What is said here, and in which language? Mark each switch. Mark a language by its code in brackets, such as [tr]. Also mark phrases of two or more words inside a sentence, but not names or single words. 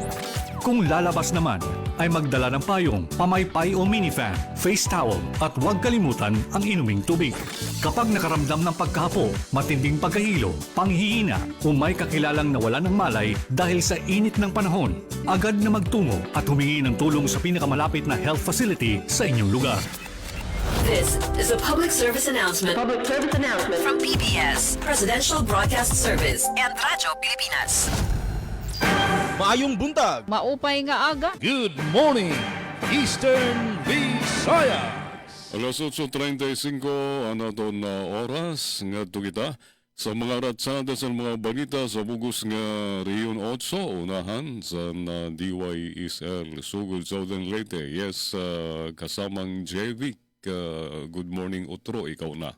[tl] Kung lalabas naman, ay magdala ng payong, pamaypay o minifan, face towel at huwag kalimutan ang inuming tubig. Kapag nakaramdam ng pagkahapo, matinding pagkahilo, panghihina o may kakilalang nawalan ng malay dahil sa init ng panahon, agad na magtungo at humingi ng tulong sa pinakamalapit na [en] health facility [tl] sa inyong lugar. [en] This is a public service announcement. Public service announcement. From PBS, Presidential Broadcast Service and Radyo Pilipinas. [ceb] Maayong buntag. [war] Maupay nga aga. [en] Good morning, Eastern Visayas. [war] Alas 8:35 ano to na oras nga kita sa mga ratsada sa mga balita sa bugos nga Riyon 8 unahan sa DYSL Sugod Southern Leyte. [tl] Yes, kasamang JV. [en] Good morning Utro, [ceb] ikaw na.